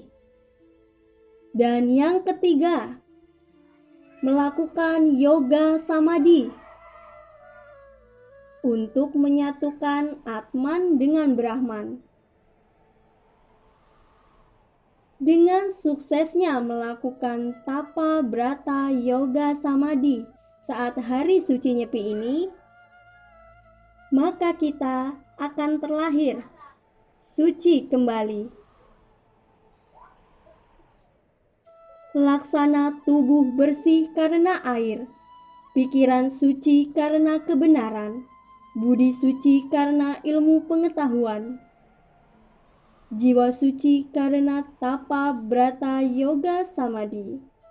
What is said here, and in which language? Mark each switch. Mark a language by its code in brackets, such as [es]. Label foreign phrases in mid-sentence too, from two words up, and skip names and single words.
[id] Dan yang ketiga, melakukan yoga samadhi untuk menyatukan Atman dengan Brahman. Dengan suksesnya melakukan tapa, brata, yoga, samadhi saat hari suci Nyepi ini, maka kita akan terlahir suci kembali. Laksana tubuh bersih karena air, pikiran suci karena kebenaran, budi suci karena ilmu pengetahuan, jiwa suci karena tapa brata yoga samadhi.